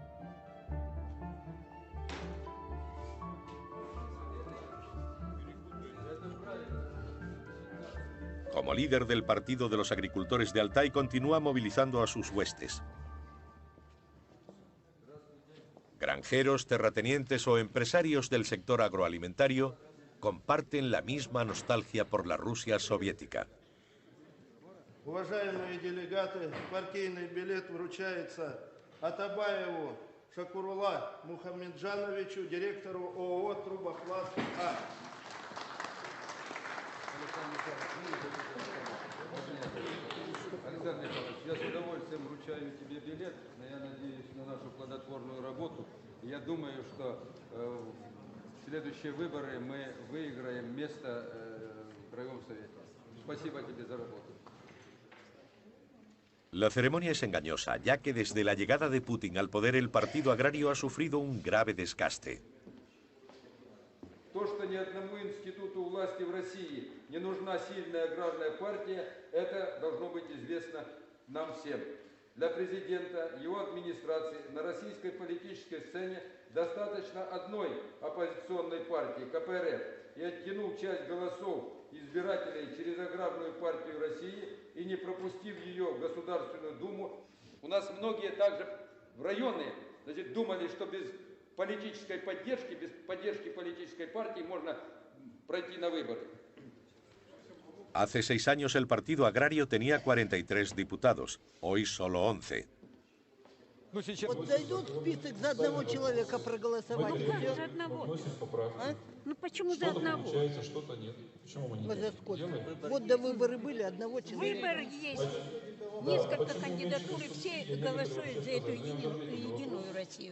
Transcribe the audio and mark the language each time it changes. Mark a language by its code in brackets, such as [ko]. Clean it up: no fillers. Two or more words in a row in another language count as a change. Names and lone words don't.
[es] Como líder del Partido de los Agricultores de Altai, continúa movilizando a sus huestes. Granjeros, terratenientes o empresarios del sector agroalimentario comparten la misma nostalgia por la Rusia soviética. [ru] Уважаемые делегаты, партийный билет вручается Атабаеву Шакурула Мухамеджановичу, директору ООО «Трубопласт А». Александр Михайлович, я с удовольствием вручаю тебе билет, но я надеюсь на нашу плодотворную работу. Я думаю, что в следующие выборы мы выиграем место в Краевом Совете. Спасибо тебе за работу. [es] La ceremonia es engañosa, ya que desde la llegada de Putin al poder el partido agrario ha sufrido un grave desgaste. [ru] То, что ни одному институту власти в России не нужна сильная аграрная партия, это должно быть известно нам всем. Для президента, его администрации на российской политической сцене достаточно одной оппозиционной партии, КПРФ, и оттянул часть голосов избирателей через аграрную партию России и не пропустив ее в Государственную Думу. У нас многие также в районы, значит, думали, что без политической поддержки, без поддержки политической партии можно пройти на выборы. [es] Hace 6 años el Partido Agrario tenía 43 diputados, hoy solo 11. [ru] Вот дойдут список за одного человека проголосовать. Ну как за одного? А? Ну почему за одного? Получается, что-то нет. Почему мы не За сколько? Вот до выборы были одного человека. Выбор есть. Несколько кандидатур, и все голосуют за эту единую Россию.